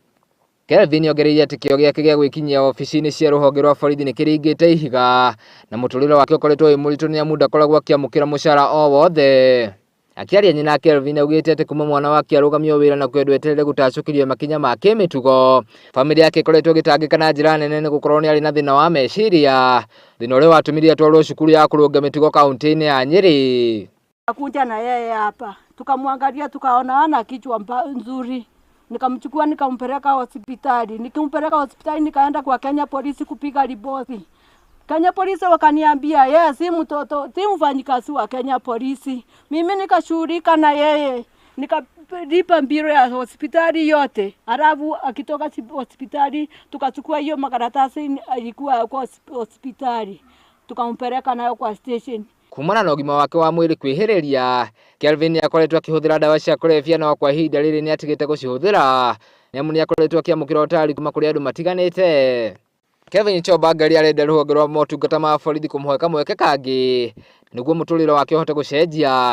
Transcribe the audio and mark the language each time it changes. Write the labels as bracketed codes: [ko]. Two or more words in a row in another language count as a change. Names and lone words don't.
[ki] Kelvin ongereire atĩ kĩo gĩake gĩa gwĩkinyia ofici-inĩ cia rũhonge rwa borithi nĩ kĩringĩte ihiga na mũtũrĩre wake ũkoretwo wĩ mũritũ nĩamu ndakoragwo akĩamũkĩra mũcara o wothe. Akiaria nyina Kelvin augĩte atĩ kuma mwana wake arũgamio wĩra na kwendwo eterere gũtacũkĩrio makinya ma kĩmĩtugo, famĩlĩ yake ĩkoretwo ĩgĩtangĩka na njĩra nene nĩ gũkorwo nĩ arĩ na thĩna wa meciria, thĩna ũrĩa watũmire atwarwo cukuru ya kũrũnga mĩtugo kaunti-inĩ ya Nyeri. [sw] Akuja na yeye hapa tukamwangalia, tukaona ana kichwa nzuri, nikamchukua nikampeleka hospitali. Nikimpeleka hospitali nikaenda kwa Kenya Police kupiga ripoti. Kenya Police wakaniambia yeye si mtoto, si mfanyikazi wa Kenya Police. Mimi nikashughulika na yeye, nikalipa mbiro ya hospitali yote. Alafu akitoka hospitali tukachukua hiyo makaratasi alikuwa kwa hospitali, tukampeleka nayo kwa station. [ki] Kumana na ũgima wake wa mwĩrĩ kwĩhĩrĩria, Kelvin nĩakoretwo akĩhũthĩra ndawa cia kũrebia no kwa ihinda rĩrĩ nĩatigĩte gũcihũthĩra nĩamu nĩakoretwo akĩamũkĩra ũtari kuma kũrĩ andũ matiganĩte. Kelvin Chobangari arenda rũhonge rwa motungata ma borithi kũmũhe kamweke kangĩ nĩguo mũtũrĩre wake ũhote gũcenjia.